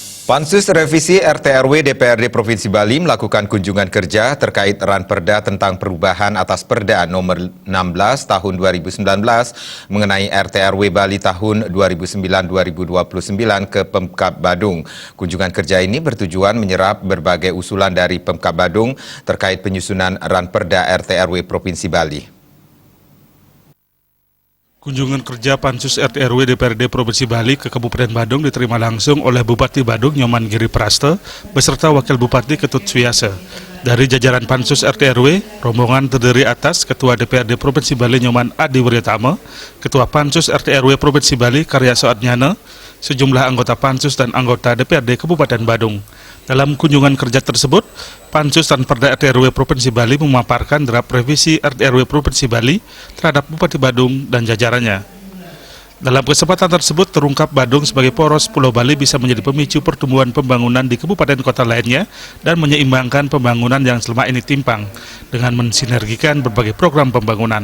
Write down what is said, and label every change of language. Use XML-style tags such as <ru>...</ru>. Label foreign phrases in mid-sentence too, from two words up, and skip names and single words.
<id>Pansus Revisi RT/RW DPRD Provinsi Bali melakukan kunjungan kerja terkait Ranperda tentang perubahan atas Perda nomor 16 tahun 2019 mengenai RT/RW Bali tahun 2009-2029 ke Pemkab Badung. Kunjungan kerja ini bertujuan menyerap berbagai usulan dari Pemkab Badung terkait penyusunan Ranperda RT/RW Provinsi Bali. Kunjungan kerja Pansus RT/RW DPRD Provinsi Bali ke Kabupaten Badung diterima langsung oleh Bupati Badung Nyoman Giri Praste beserta Wakil Bupati Ketut Suyase. Dari jajaran Pansus RT/RW, rombongan terdiri atas Ketua DPRD Provinsi Bali Nyoman Adi Wiryatama, Ketua Pansus RT/RW Provinsi Bali Karyaso Adnyana, sejumlah anggota Pansus dan anggota DPRD Kabupaten Badung. Dalam kunjungan kerja tersebut, Pansus Ranperda RT/RW Provinsi Bali memaparkan draft revisi RT/RW Provinsi Bali terhadap Bupati Badung dan jajarannya. Dalam kesempatan tersebut terungkap Badung sebagai poros Pulau Bali bisa menjadi pemicu pertumbuhan pembangunan di kabupaten kota lainnya dan menyeimbangkan pembangunan yang selama ini timpang dengan mensinergikan berbagai program pembangunan.</id>